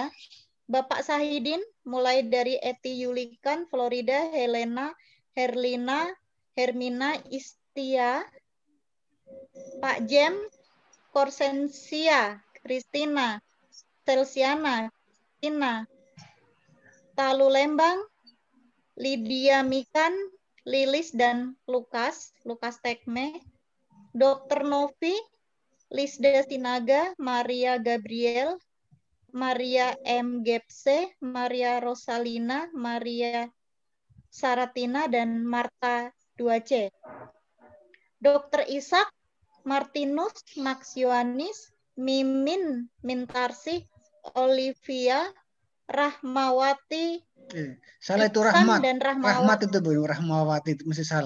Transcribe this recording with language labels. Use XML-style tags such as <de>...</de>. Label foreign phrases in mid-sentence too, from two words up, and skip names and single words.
<id>Bapak Sahidin, mulai dari Eti Yulikan, Florida, Helena, Herlina, Hermina, Istia, Pak Jem, Korsensia, Kristina, Selsiana, Tina, Talu Lembang, Lydia Mikan, Lilis, dan Lukas Tekme, Dr. Novi, Lisda Sinaga, Maria Gabriel, Maria M. Gepse, Maria Rosalina, Maria Saratina, dan Marta 2C. Dr. Ishak, Martinus, Max Yohanis, Mimin Mintarsih, Olivia, Rahmawati, salah itu Iksan, Rahmat. dan Rahmat itu Bu, Rahmawati itu mesti salah.</id>